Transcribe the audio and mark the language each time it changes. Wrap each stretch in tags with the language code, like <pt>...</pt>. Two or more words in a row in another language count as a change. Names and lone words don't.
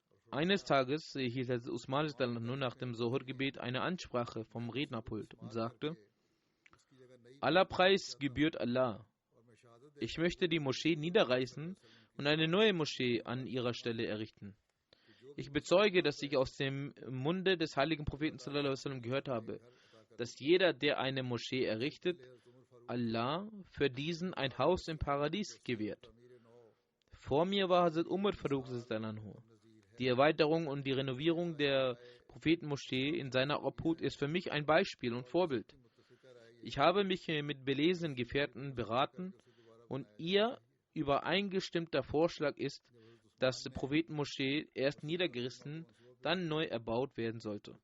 <de>Eines Tages hielt Hazrat Usman nur nach dem Zohar-Gebet eine Ansprache vom Rednerpult und sagte: Aller Preis gebührt Allah. Ich möchte die Moschee niederreißen und eine neue Moschee an ihrer Stelle errichten. Ich bezeuge, dass ich aus dem Munde des heiligen Propheten</de> <ar>صلى الله عليه وسلم</ar> <de>gehört habe, dass jeder, der eine Moschee errichtet, Allah für diesen ein Haus im Paradies gewährt. Vor mir war Hazrat Umar Farooq</de> <ar>صلى الله عليه وسلم.</ar> <de>Die Erweiterung und die Renovierung der Prophetenmoschee in seiner Obhut ist für mich ein Beispiel und Vorbild. Ich habe mich mit belesenen Gefährten beraten und ihr übereingestimmter Vorschlag ist, dass die Prophetenmoschee erst niedergerissen, dann neu erbaut werden sollte.</de>